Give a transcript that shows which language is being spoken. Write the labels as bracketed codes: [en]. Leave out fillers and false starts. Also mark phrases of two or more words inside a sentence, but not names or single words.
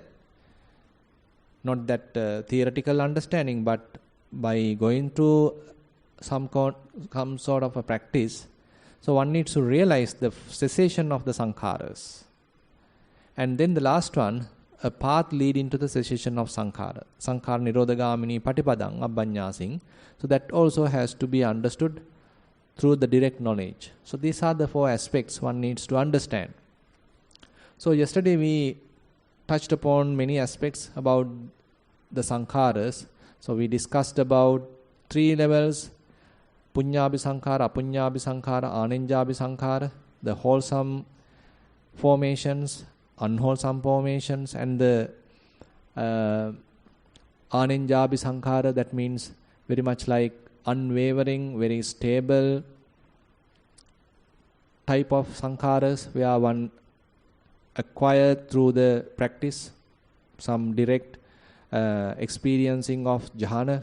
[en] Not that theoretical understanding, but by going through some sort of a practice. So one needs to realize the cessation of the sankharas. And then the last one, a path leading to the cessation of sankhara. [pi] Sankhara nirodhagamini patipadang abbanyasing. [en] So that also has to be understood through the direct knowledge. So these are the four aspects one needs to understand. So yesterday we touched upon many aspects about the sankharas. So we discussed about three levels: [pi] punyabhi sankhara, apunyabhi sankhara, anenjabhi sankhara, [en] the wholesome formations, unwholesome formations, and the [pi] anenjabhi sankhara, [en] that means very much like unwavering, very stable type of sankharas where one acquired through the practice, some direct experiencing of jhana.